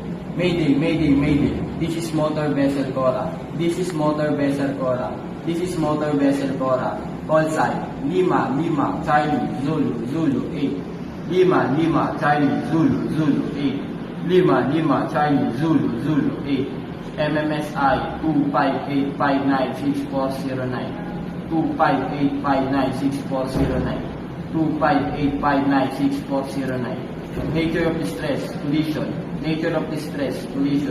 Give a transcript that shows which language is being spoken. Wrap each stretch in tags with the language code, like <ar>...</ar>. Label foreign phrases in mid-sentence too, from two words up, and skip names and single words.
<en>Mayday, mayday, mayday. This is motor vessel Cora. This is motor vessel Cora. This is motor vessel Cora. Call sign, Lima, Lima, Charlie, Zulu, Zulu, 8. Lima, Lima, Charlie, Zulu, Zulu, 8. Lima, Lima, Charlie, Zulu, Zulu, 8. MMSI 258596409. 258596409. 258596409. Nature of distress, collision. Nature of distress, collision.</en>